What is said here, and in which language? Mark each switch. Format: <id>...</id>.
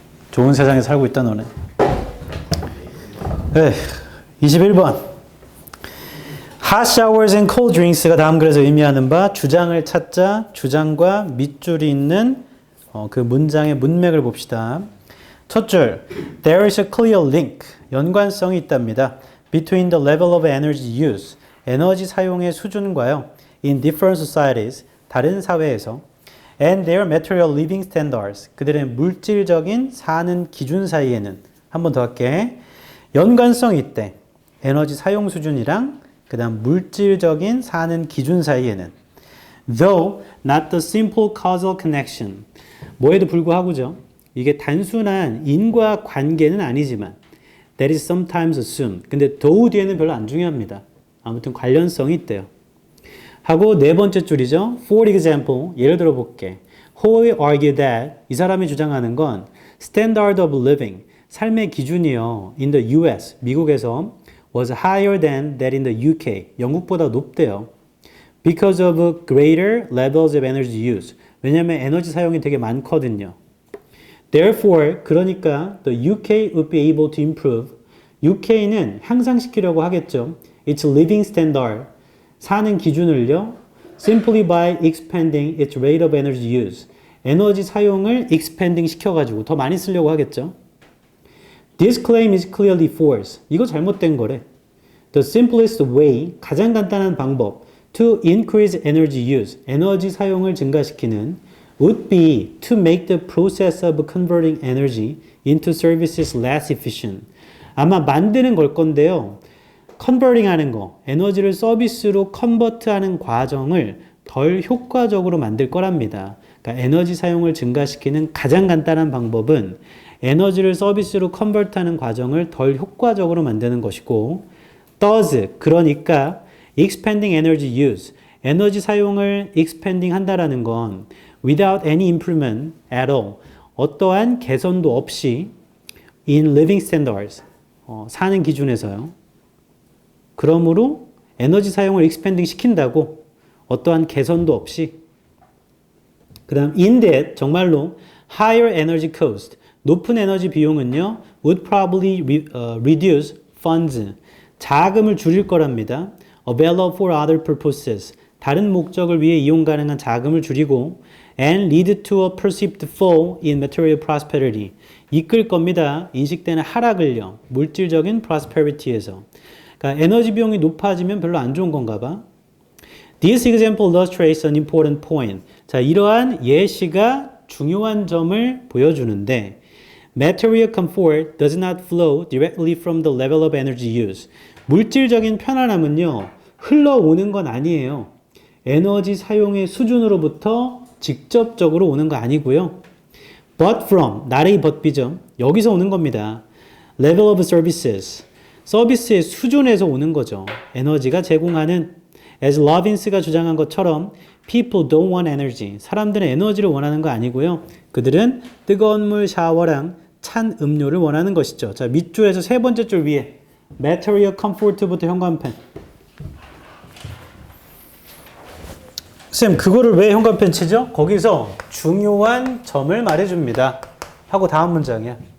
<ko>좋은 세상에 살고 있다 너네. 네, 21번.</ko> <en>Hot showers and cold drinks</en> <ko>가 다음 글에서 의미하는 바 주장을 찾자. 주장과 밑줄이 있는 그 문장의 문맥을 봅시다.</ko> <en>첫 줄, there is a clear link,</en> <ko>연관성이 있답니다.</ko> <en>Between the level of energy use,</en> <ko>에너지 사용의 수준과요.</ko> <en>In different societies,</en> <ko>다른 사회에서.</ko> <en>And their material living standards,</en> <ko>그들의 물질적인 사는 기준 사이에는. 한 번 더 할게. 연관성이 있대. 에너지 사용 수준이랑 그 다음 물질적인 사는 기준 사이에는.</ko> <en>Though not the simple causal connection,</en> <ko>뭐에도 불구하고죠. 이게 단순한 인과 관계는 아니지만</ko> <en>that is sometimes assumed.</en> <ko>근데 though 뒤에는 별로 안 중요합니다. 아무튼 관련성이 있대요. 하고 네 번째 줄이죠.</ko> <en>For example,</en> <ko>예를 들어 볼게.</ko> <en>Howe argue that,</en> <ko>이 사람이 주장하는 건</ko> <en>standard of living,</en> <ko>삶의 기준이요.</ko> <en>In the US, 미국에서 was higher than that in the UK,</en> <ko>영국보다 높대요.</ko> <en>Because of greater levels of energy use.</en> <ko>왜냐하면 에너지 사용이 되게 많거든요.</ko> <en>Therefore, 그러니까 the UK would be able to improve.</en> <ko>UK는 향상시키려고 하겠죠.</ko> <en>Its living standard,</en> <ko>사는 기준을요.</ko> <en>Simply by expanding its rate of energy use.</en> <ko>에너지 사용을 expanding 시켜가지고 더 많이 쓰려고 하겠죠.</ko> <en>This claim is clearly false.</en> <ko>이거 잘못된 거래.</ko> <en>The simplest way,</en> <ko>가장 간단한 방법</ko> <en>to increase energy use,</en> <ko>에너지 사용을 증가시키는</ko> <en>would be to make the process of converting energy into services less efficient.</en> <ko>아마 만드는 걸 건데요. 컨버팅 하는 거, 에너지를 서비스로 컨버트하는 과정을 덜 효과적으로 만들 거랍니다. 그러니까 에너지 사용을 증가시키는 가장 간단한 방법은 에너지를 서비스로 컨버트하는 과정을 덜 효과적으로 만드는 것이고</ko> <en>Thus, 그러니까 expanding energy use, 에너지 사용을 expanding 한다라는 건 without any improvement at all,</en> <ko>어떠한 개선도 없이</ko> <en>in living standards,</en> <ko>사는 기준에서요. 그러므로 에너지 사용을 expanding 시킨다고 어떠한 개선도 없이.</ko> <en>그 다음 in that, 정말로 higher energy cost,</en> <ko>높은 에너지 비용은요</ko> <en>would probably reduce funds,</en> <ko>자금을 줄일 거랍니다.</ko> <en>available for other purposes,</en> <ko>다른 목적을 위해 이용 가능한</ko> <en>자금을 줄이고 and lead to a perceived fall in material prosperity, 이끌 겁니다.</en> <ko>인식되는 하락을요. 물질적인 prosperity에서. 그러니까 에너지 비용이 높아지면 별로 안 좋은 건가 봐.</ko> <en>This example illustrates an important point.</en> <ko>자, 이러한 예시가 중요한 점을 보여주는데</ko> <en>Material comfort does not flow directly from the level of energy use.</en> <ko>물질적인 편안함은요, 흘러오는 건 아니에요. 에너지 사용의 수준으로부터 직접적으로 오는 거 아니고요. But from, 나래의 but,비죠. 여기서 오는 겁니다.</ko> <en>Level of services.</en> <ko>서비스의 수준에서 오는 거죠. 에너지가 제공하는, as Lovins가 주장한 것처럼</ko> <en>people don't want energy.</en> <ko>사람들은 에너지를 원하는 거 아니고요. 그들은 뜨거운 물 샤워랑 찬 음료를 원하는 것이죠. 자, 밑줄에서 세 번째 줄 위에 material comfort부터 현관펜. 쌤, 그거를 왜 현관펜 치죠? 거기서 중요한 점을 말해줍니다. 하고 다음 문장이야.</ko>